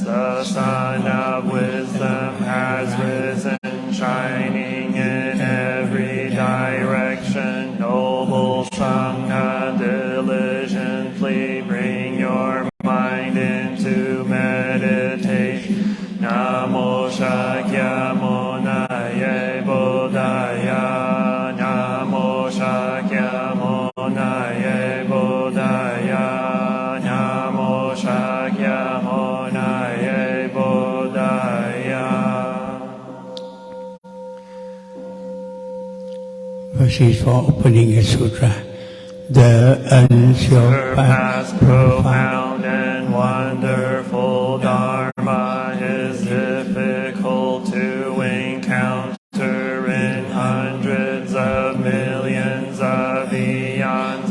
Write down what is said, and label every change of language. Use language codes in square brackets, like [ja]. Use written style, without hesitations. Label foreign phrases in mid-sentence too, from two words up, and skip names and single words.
[en] The sun of wisdom has risen, shining in every direction. Noble Sangha, diligently bring your mind into meditation. [sa] Namo Shakyamunaye Bodhaya, Namo Shakyamunaye Bodhaya, Namo Shakyamunaye Bodhaya. [en] Verses for opening a sutra. The unsurpassed, profound and wonderful Dharma is difficult to encounter in hundreds of millions of eons.